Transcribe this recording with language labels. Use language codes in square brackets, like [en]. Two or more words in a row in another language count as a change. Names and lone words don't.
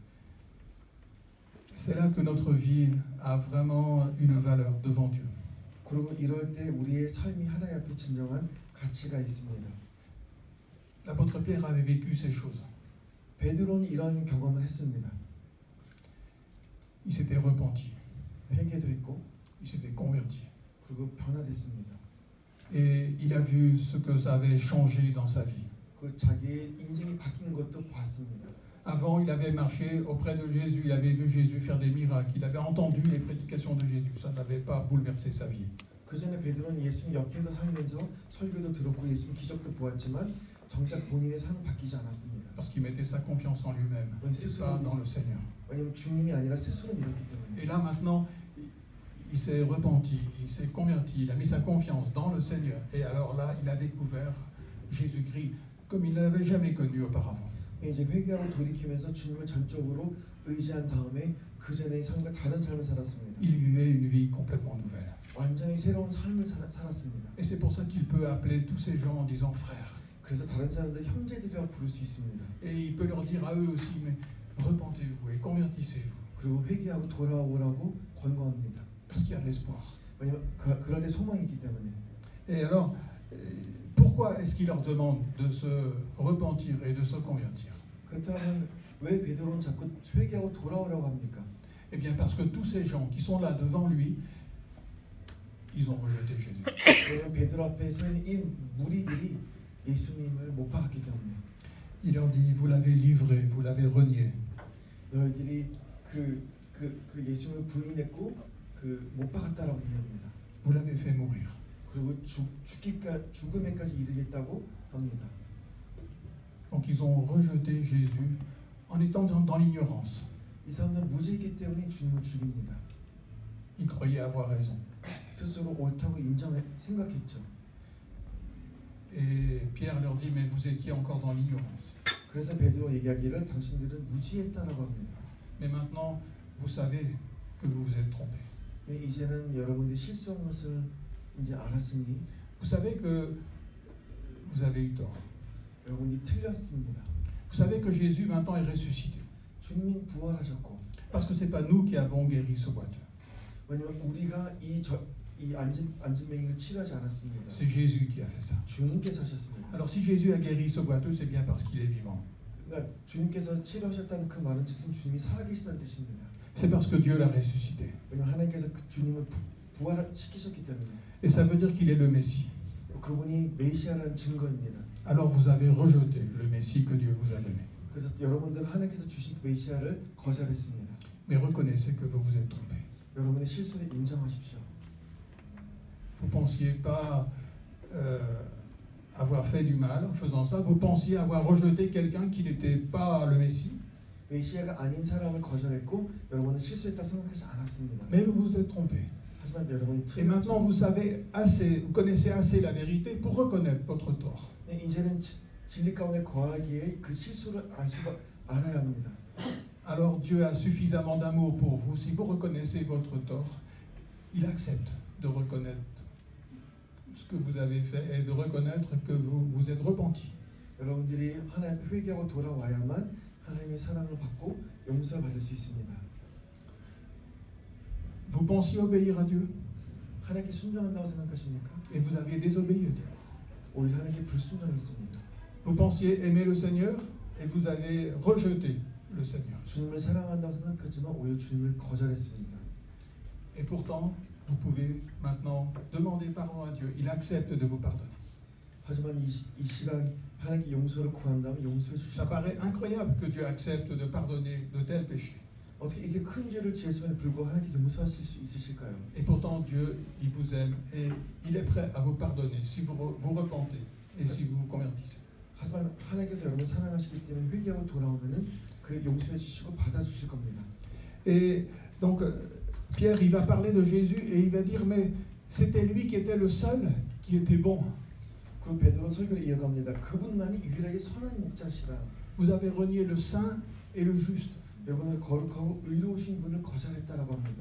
[fr] C'est là que notre vie a vraiment une valeur devant Dieu. [ko] 그리고 이럴 때 우리의 삶이 하나님 앞에 진정한 가치가 있습니다. [fr] L'apôtre Pierre avait vécu ces choses. [ko] 베드로는 이런 경험을 했습니다. [fr] Il s'était repenti, [ko] 회개도 했고 [fr] il s'était converti. [ko] 그리고 변화됐습니다. [fr] Et il a vu ce que ça avait changé dans sa vie. [ko] 그 자기의 인생이 바뀌는 것도 봤습니다. [fr] Avant, il avait marché auprès de Jésus, il avait vu Jésus faire des miracles, il avait entendu les prédications de Jésus. Ça n'avait pas bouleversé sa vie. [ko] 그 전에 베드로는 예수님 옆에서 살면서 설교도 들었고 예수님 기적도 보았지만 정작 본인의 삶은 바뀌지 않았습니다. [fr] parce qu'il mettait sa confiance en lui-même, Oui, et c'est pas ça. dans le Seigneur. [ko] 왜냐하면 주님이 아니라 스스로 믿었기 때문에. [fr] Et là maintenant, il s'est repenti, il s'est converti, il a mis sa confiance dans le Seigneur. Et alors là, il a découvert Jésus-Christ comme il ne l'avait jamais connu auparavant. [ko] 이제 회개하고 돌이키면서 주님을 전적으로 의지한 다음에 그 전의 삶과 다른 삶을 살았습니다. [fr] Il vivait une vie complètement nouvelle. [ko] 완전히 새로운 삶을 살았습니다. [fr] Et c'est pour ça qu'il peut appeler tous ces gens en disant frères. [ko] 그래서 다른 사람들 형제들이라고 부를 수 있습니다. [fr] Et il peut leur dire à eux aussi, mais repentez-vous et convertissez-vous. [ko] 그리고 회개하고 돌아오라고 권고합니다. [fr] Parce qu'il y a de l'espoir. [ko] 왜냐면 그럴 때 소망이 있기 때문에. [fr] Et alors, pourquoi est-ce qu'il leur demande de se repentir et de se convertir? [ko] 그렇다면 왜 베드로는 자꾸 회개하고 돌아오라고 합니까? [fr] Eh bien parce que tous ces gens qui sont là devant lui, ils ont rejeté Jésus. [ko] 왜냐면 베드로 앞에 서 있는 이 무리들이 예수님을 못 박았기 때문에. [fr] Il leur dit, vous l'avez livré, vous l'avez renié. [ko] 너희들이 그 예수님을 부인했고 못 박았다라고 얘기합니다. [fr] Vous l'avez fait mourir. [ko] 그리고 죽음에까지 이르겠다고 합니다. [fr] Donc ils ont rejeté Jésus en étant dans l'ignorance. [ko] 이 사람들은 무지이기 때문에 주님을 죽입니다. [fr] Ils croyaient avoir raison. [ko] 스스로 옳다고 생각했죠. [fr] Et Pierre leur dit, mais vous étiez encore dans l'ignorance. [ko] 그래서 베드로 얘기하기를 당신들은 무지했다라고 합니다. [fr] Mais maintenant, vous savez que vous vous êtes trompés. [ko] 이제는 여러분들이 실수한 것을 이제 알았으니 [fr] Vous savez que vous avez eu tort. [ko] 여러분이 틀렸습니다. [fr] Vous savez que Jésus maintenant est ressuscité. [ko] 주님이 부활하셨고. [fr] Parce que c'est pas nous qui avons guéri ce boiteux. [ko] 왜냐면 우리가 이 안진뱅이를 치료하지 않았습니다. [fr] C'est Jésus qui a fait ça. [ko] 주님께서 하셨습니다. [fr] Alors si Jésus a guéri ce boiteux, c'est bien parce qu'il est vivant. [ko] 그러니까 주님께서 치료하셨다는 그 말은 즉슨 주님이 살아계시다는 뜻입니다. [fr] C'est parce que Dieu l'a ressuscité. [ko] 왜냐면 하나님께서 그 주님을 부활시키셨기 때문에. [fr] Et ça veut dire qu'il est le Messie. [ko] 그분이 메시아라는 증거입니다. [fr] Alors vous avez rejeté le Messie que Dieu vous a donné. [ko] 그래서 여러분들은 하나님께서 주신 메시아를 거절했습니다. [fr] Mais reconnaissez que vous vous êtes trompé. [ko] 여러분의 실수를 인정하십시오. [fr] Vous pensiez pas avoir fait du mal en faisant ça. Vous pensiez avoir rejeté quelqu'un qui n'était pas le Messie. [ko] 메시아가 아닌 사람을 거절했고 여러분은 실수했다고 생각하지 않았습니다. [fr] Mais vous vous êtes trompé. [ko] 하지만 여러분이 [fr] Et maintenant vous savez assez, vous connaissez assez la vérité pour reconnaître votre tort. [ko] 이제는 진리 가운데 거하기에 그 실수를 알아야 합니다. [fr] Alors Dieu a suffisamment d'amour pour vous. Si vous reconnaissez votre tort, il accepte de reconnaître ce que vous avez fait et de reconnaître que vous vous êtes repenti. [ko] 여러분들이 하나님 회개하고 돌아와야만 하나님의 사랑을 받고 용서를 받을 수 있습니다. [fr] Vous pensiez obéir à Dieu [ko] 하나님께 순종한다고 생각하십니까? [fr] et vous aviez désobéi à Dieu. [ko] 오히려 하나님께 불순종했습니다. [fr] Vous pensiez aimer le Seigneur et vous avez rejeté le Seigneur. [ko] 주님을 사랑한다고 생각했지만 오히려 주님을 거절했습니다. [fr] Et pourtant, vous pouvez maintenant demander pardon à Dieu. Il accepte de vous pardonner. [ko] 하지만 이 시간 하나님께 용서를 구한다면 용서해 주시고. [fr] Ça paraît incroyable que Dieu accepte de pardonner de tels péchés. [ko] 어떻게 이게 큰 죄를 지었음에도 불구하고 하나님께 용서하실 수 있으실까요? [fr] Et pourtant, Dieu, il vous aime et il est prêt à vous pardonner si vous vous repentez et si vous vous convertissez. [ko] 하지만 하나님께서 여러분을 사랑하시기 때문에 회개하고 돌아오면은 그 용서해 주시고 받아 주실 겁니다. [fr] Et donc, Pierre, il va parler de Jésus et il va dire, mais c'était lui qui était le seul qui était bon. [ko] 그리고 베드로 설교를 이어갑니다. 그분만이 유일하게 선한 목자시라. [fr] Vous avez renié le saint et le juste. [ko] 여러분을 거룩하고 의로우신 분을 거절했다라고 합니다.